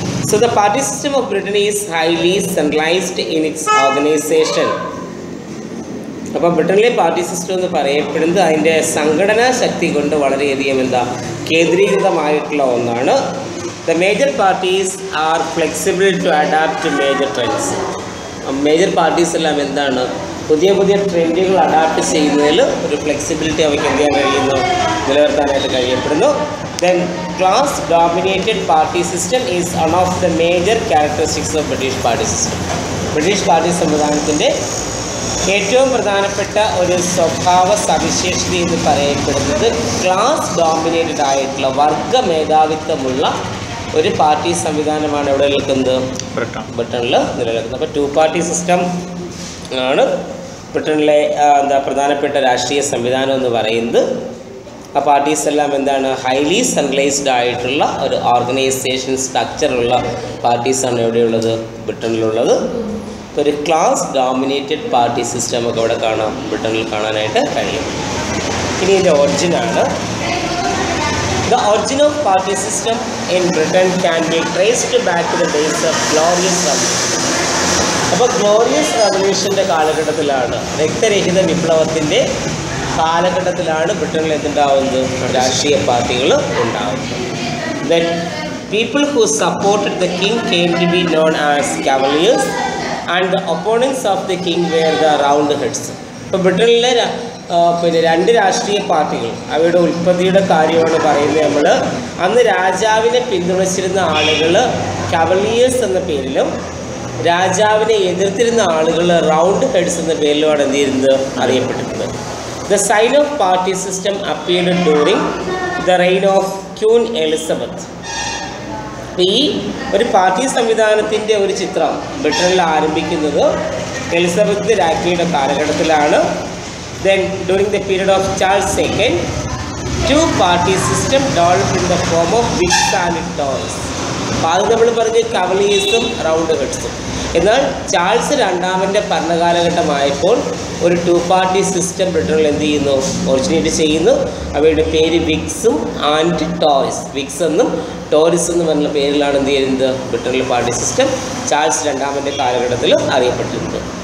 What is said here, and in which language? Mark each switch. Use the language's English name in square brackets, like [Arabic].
[English] So the party system of Britain is highly centralized in its organization. [Malayalam] അപ്പോൾ ബ്രിട്ടനിലെ party system എന്ന് പറയപ്പെടുന്നത് അതിൻ്റെ സംഘടനാ ശക്തി കൊണ്ട് വളരെയധികം കേന്ദ്രീകൃതമായിട്ടുള്ള ഒന്നാണ്. [English] The major parties are flexible to adapt to major trends. [Malayalam] Major parties എല്ലാം എന്താണ്? പുതിയ പുതിയ ട്രെൻഡുകൾ അഡാപ്റ്റ് ചെയ്യുന്നതിൽ ഒരു ഫ്ലെക്സിബിലിറ്റി അവയ്ക്ക് എന്ത് ചെയ്യാൻ കഴിയുന്നു? നിലനിർത്താനായിട്ട് കഴിയപ്പെടുന്നു. [English] Then class dominated party system is one of the major characteristics of British party system. [Malayalam] British party സംവിധാനത്തിൻ്റെ ഏറ്റവും പ്രധാനപ്പെട്ട ഒരു സ്വഭാവ സവിശേഷത എന്ന് പറയപ്പെടുന്നത് ക്ലാസ് ഡോമിനേറ്റഡ് ആയിട്ടുള്ള വർഗ മേധാവിത്വമുള്ള ഒരു പാർട്ടി സംവിധാനമാണ് ഇവിടെ നിൽക്കുന്നത്, ബ്രിട്ടനിൽ നിലനിൽക്കുന്നത്. അപ്പോൾ ടു പാർട്ടി സിസ്റ്റം ആണ് ബ്രിട്ടനിലെ പ്രധാനപ്പെട്ട രാഷ്ട്രീയ സംവിധാനം എന്ന് പറയുന്നത്. ആ പാർട്ടീസ് എല്ലാം എന്താണ്? ഹൈലി സെൻട്രലൈസ്ഡ് ആയിട്ടുള്ള ഒരു ഓർഗനൈസേഷൻ സ്ട്രക്ചറുള്ള പാർട്ടീസാണ് എവിടെയുള്ളത്? ബ്രിട്ടനിലുള്ളത്. ഒരു ക്ലാസ് ഡോമിനേറ്റഡ് പാർട്ടി സിസ്റ്റം ഒക്കെ ഇവിടെ കാണാം, ബ്രിട്ടനിൽ കാണാനായിട്ട് കഴിയും. ഇനി ഇതിൻ്റെ ഒറിജിനാണ് [English] The origin of party system in Britain can be traced back to the days of Glorious Revolution. [Malayalam] അപ്പോൾ ഗ്ലോറിയസ് റവല്യൂഷൻ്റെ കാലഘട്ടത്തിലാണ്, രക്തരഹിത വിപ്ലവത്തിൻ്റെ കാലഘട്ടത്തിലാണ് ബ്രിട്ടനിൽ എന്തുണ്ടാവുന്നത്, രാഷ്ട്രീയ പാർട്ടികൾ ഉണ്ടാവുന്നത്. [English] Then people who supported the king came to be known as Cavaliers and the opponents of the king were the Roundheads. [Malayalam] ഇപ്പോൾ ബ്രിട്ടനിലെ പിന്നെ രണ്ട് രാഷ്ട്രീയ പാർട്ടികൾ, അവയുടെ ഉൽപ്പത്തിയുടെ കാര്യമാണ് പറയുന്നത്. നമ്മൾ അന്ന് രാജാവിനെ പിന്തുണച്ചിരുന്ന ആളുകൾ കവലിയേഴ്സ് എന്ന പേരിലും രാജാവിനെ എതിർത്തിരുന്ന ആളുകൾ റൗണ്ട് ഹെഡ്സ് എന്ന പേരിലുമാണ് എന്ത് ചെയ്യുന്നത്, അറിയപ്പെട്ടിരുന്നത്. [English] The sign of party system appeared during the reign of Queen Elizabeth. [Malayalam] ഈ ഒരു പാർട്ടി സംവിധാനത്തിൻ്റെ ഒരു ചിത്രം ബ്രിട്ടനിൽ ആരംഭിക്കുന്നത് എലിസബത്ത് രാജ്ഞിയുടെ കാലഘട്ടത്തിലാണ്. [English] Then during the period of Charles II, two-party system developed in the form of Whigs and Tories. [Malayalam] അപ്പോൾ അത് നമ്മൾ പറഞ്ഞ് കവലിയേഴ്സും റൗണ്ട് ഹെഡ്സും. എന്നാൽ ചാൾസ് രണ്ടാമൻ്റെ ഭരണകാലഘട്ടമായപ്പോൾ ഒരു ടു പാർട്ടി സിസ്റ്റം ബ്രിട്ടനിൽ എന്ത് ചെയ്യുന്നു, ഒറിജിനേറ്റ് ചെയ്യുന്നു. അവയുടെ പേര് വിഗ്സും ആൻഡ് ടോറിസ്. വിഗ്സ് എന്നും ടോറിസ് എന്നും പറഞ്ഞ പേരിലാണ് എന്ത് ചെയ്യുന്നത്, ബ്രിട്ടനിലെ പാർട്ടി സിസ്റ്റം ചാൾസ് രണ്ടാമൻ്റെ കാലഘട്ടത്തിൽ അറിയപ്പെട്ടിരുന്നത്.